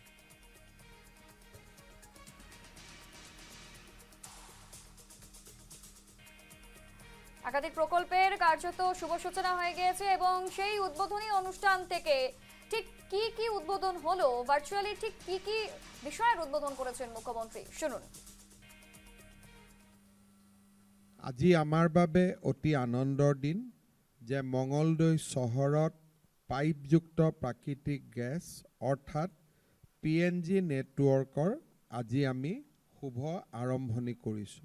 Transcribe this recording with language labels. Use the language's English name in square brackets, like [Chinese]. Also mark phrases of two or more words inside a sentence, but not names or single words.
[Bangla] একাধিক প্রকল্পের কার্যত শুভ সূচনা হয়ে গিয়েছে এবং সেই উদ্বোধনী অনুষ্ঠান থেকে ঠিক কি কি উদ্বোধন হলো, ভার্চুয়ালি ঠিক কি কি বিষয়ের উদ্বোধন করেছেন মুখ্যমন্ত্রী, শুনুন। [Assamese] আজি আমাৰ বাবে অতি আনন্দৰ দিন যে মঙলদৈ চহৰত পাইপযুক্ত প্ৰাকৃতিক গেছ অৰ্থাৎ PNG নেটৱৰ্কৰ আজি আমি শুভ আৰম্ভণি কৰিছোঁ।